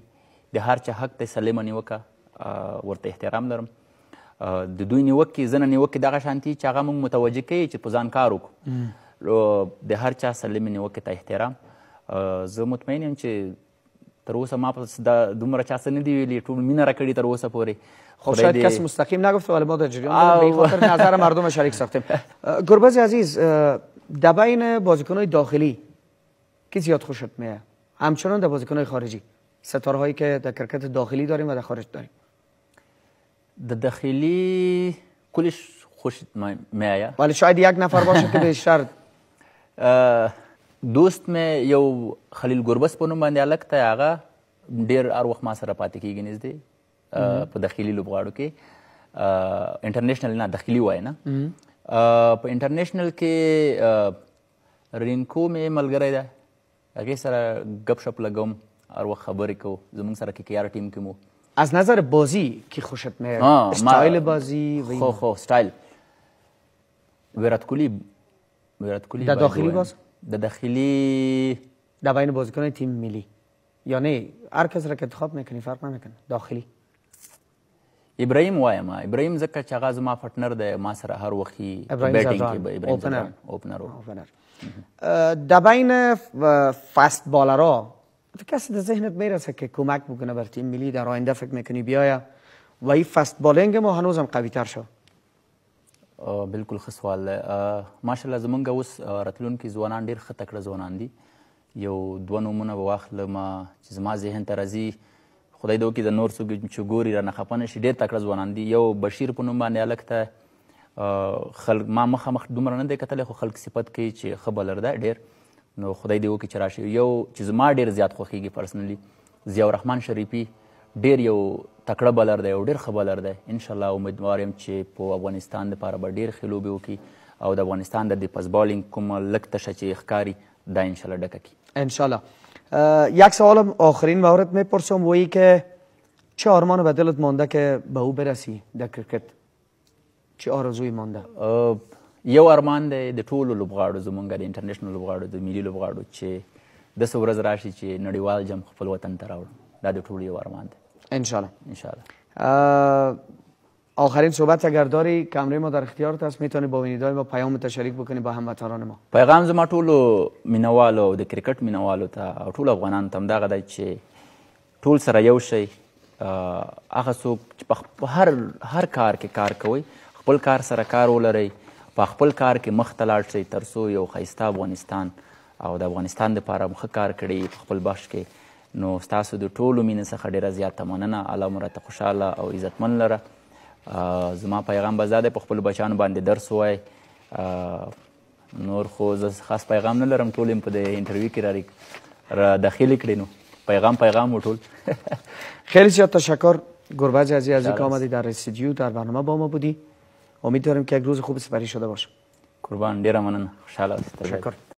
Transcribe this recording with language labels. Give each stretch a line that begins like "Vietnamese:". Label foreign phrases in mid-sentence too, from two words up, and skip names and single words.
Pashto: د هر چا حق دی سلیمه نیوکه، ورته احترام لرم. د دوی نیوکې زه نه نیوکې دغه شانتي چې هغه موږ متوجه کوي چې په ځان کار وکړو. د هر چا سلیمې نیوکې ته احترام. زه مطمئن یم چې تر اوسه ما پس دومره چا څه نه دي ویلي، ټول مینه راکړي تر اوسه پورې.
Persian: خب شاید کسی مستقیم نگفته ولی ما در جریان داریم، به خاطر نظر مردم شریک ساختیم. گربز عزیز، در بین بازیکن‌های داخلی کی زیاد خوشت میاد؟ همچنان در بازیکن‌های خارجی، ستاره‌هایی که در کرکت داخلی داریم و در خارج داریم. د داخلی کلش خوشت میاد، ولی شاید یک نفر باشه که بیشتر.
Pashto: دوست مې یو خلیل ګربز په نوم باندې هلک دی، هغه ډېر هر وخت ما سره پاتې کېږي نږدې په داخلي لوبغاړو کې. انټرنیشنل نه، داخلي وایي نه. په انټرنیشنل کې رینکو مې ملګری دی، هغې سره گپ شپ لګوم، هر وخت خبرې کوو. زموږ سره KKR ټیم کې مو.
Persian: از نظر بازی کی خوشت میاد؟ استایل بازی
Pashto: خو استایل ویرات کوهلی.
Persian: در داخلی باز؟ در داخلی در بین بازیکن تیم ملی، یعنی هر کس را که انتخاب میکنی فرق نمیکنه. داخلی
Pashto: ابراهیم وایم، ابراهیم ځکه چې هغه زما پارتنر دی، ما سره هر وخت بیټینګ کې اوپنر.
Persian: در بین
English: fast bowlers
Persian: کسی در ذهنت میرسه که کمک بکنه بر تیم ملی در آینده فکر میکنی بیاید و این
English: fast bowling
Persian: ما هنوزم قوی تر شد؟
Pashto: بالکل ښه سوال دی. ماشاءالله زمونږ اوس راتلونکي ځوانان ډېر ښه تکړه ځوانان دي. یو 2 نومونه به واخلم چې زما ذهن ته راځي، خدای دې وکړي د نور څوک چې ګوري رانه خفه نه شي. ډېر تکړه ځوانان دي. یو بشیر په نوم باندې هلک ته خلک ما مخامخ دومره نه دی کتلی، خو خلک صفت کوي چې ښه بالر دی ډېر. نو خدای دې وکړي چې راشي. یو چې زما ډېر زیات خوښېږي پرسنلي، ضیاء الرحمن شریفي، ډېر یو تکړه بالر دی او ډېر ښه بالر دی. انشاءالله امیدوار یم چې په افغانستان دپاره به ډېر ښې لوبې وکړي او د افغانستان د
English: pace bowling
Pashto: کومه لږ تشه چې ښکاري دا انشاءالله ډکه کړي. انشاءالله.
Persian: یک سوال آخرین مورد میپرسم و این که چه آرمان به دلت مانده که به او برسی در کرکت؟ چه آرزوی مانده؟
Pashto: یو ارمان دی د ټولو لوبغاړو زمونږ د انټرنیشنل لوبغاړو د ملي لوبغاړو چې داسې ورځ راشي چې نړیوال جام خپل وطن ته راوړو. دا د ټولو یو ارمان دی. انشاءالله. انشاءالله.
Persian: آخرین صحبت اگر داری، کمره ما در اختیارت است، میتونی با بینیدهای ما پیام تشریک بکنی با هموطنان ما.
Pashto: پیغام زما ټولو مینوالو د کرکټ مینوالو ته او ټولو افغانانو ته همدغه دی چې ټول سره یو شئ. هغه څوک چې په هر کار کې کار کوئ، خپل کار سره کار ولرئ، په خپل کار کې مخ ته لاړ شئ تر څو یو ښایسته افغانستان او د افغانستان دپاره ښه کار کړی په خپل بخش کې. نو ستاسو د ټولو مینې څخه ډېره زیاته مننه. الله مو راته خوشحاله او عزتمن لره. زما پیغام به دا دی، په خپلو بچیانو باندې درس ووایئ، نور خو زه خاص پیغام نه لرم، ټول یم په د انټرویو کې را داخل کړی، نو پیغام و ټول.
Persian: خیلی زیاد تشکر گربز عزیز از اینکه آمدی در استودیو در برنامه با ما بودی. امیدوارم که یک روز خوب سپری شده باشه.
Pashto: قربان، ډیره مننه، خوشحاله اوسئ.
Persian: تشکر.